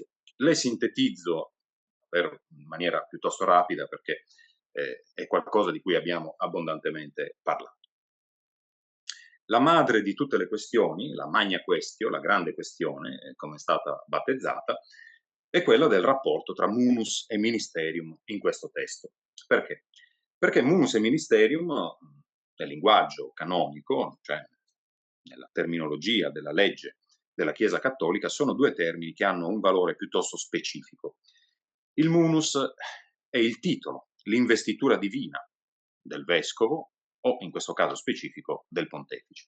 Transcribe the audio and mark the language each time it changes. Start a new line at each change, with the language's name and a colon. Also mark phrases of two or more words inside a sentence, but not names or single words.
Italian: Le sintetizzo in maniera piuttosto rapida perché è qualcosa di cui abbiamo abbondantemente parlato. La madre di tutte le questioni, la
Latin: magna questio,
Italian: la grande questione, come è stata battezzata, è quella del rapporto tra munus e ministerium in questo testo. Perché? Perché munus e ministerium, nel linguaggio canonico, cioè nella terminologia della legge della Chiesa Cattolica, sono due termini che hanno un valore piuttosto specifico. Il munus è il titolo, l'investitura divina del vescovo o, in questo caso specifico, del pontefice.